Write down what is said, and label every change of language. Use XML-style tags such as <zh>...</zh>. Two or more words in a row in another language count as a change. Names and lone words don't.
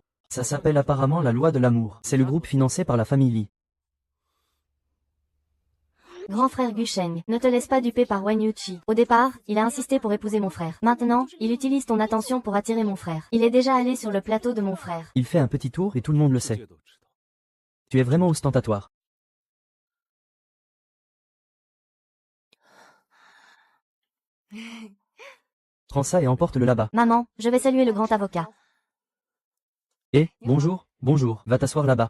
<fr>Ça s'appelle apparemment la loi de l'amour. C'est le groupe financé par la famille Li. Grand frère Gu Sheng, ne te laisse pas duper par Wen Yuqi. Au départ, il a insisté pour épouser mon frère. Maintenant, il utilise ton attention pour attirer mon frère. Il est déjà allé sur le plateau de mon frère. Il fait un petit tour et tout le monde le</fr> <zh>世</zh> <fr>sait.</fr> <zh>界都知道。</zh> <fr>Tu es vraiment ostentatoire. Prends ça et emporte-le là-bas. Maman, je vais saluer le grand avocat. Eh, bonjour, bonjour, va t'asseoir là-bas.</fr>